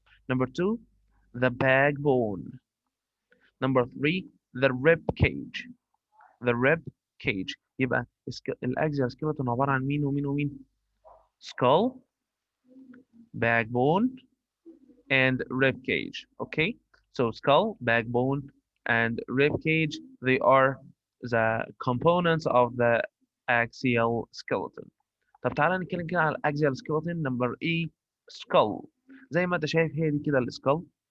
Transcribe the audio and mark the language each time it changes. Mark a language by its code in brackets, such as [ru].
[en] Number two, the backbone. Number three, the rib cage, the rib cage. [ar] يبقى الاكزيال سكيلتون عباره عن مين ومين ومين؟ [en] skull, backbone, and rib cage. Okay, so skull, backbone, and rib cage, they are the components of the axial skeleton. [ar] طب تعالى نتكلم كده على الاكزيال skeleton. نمبر ايه؟ skull. زي ما انت شايف هي دي كده السكال.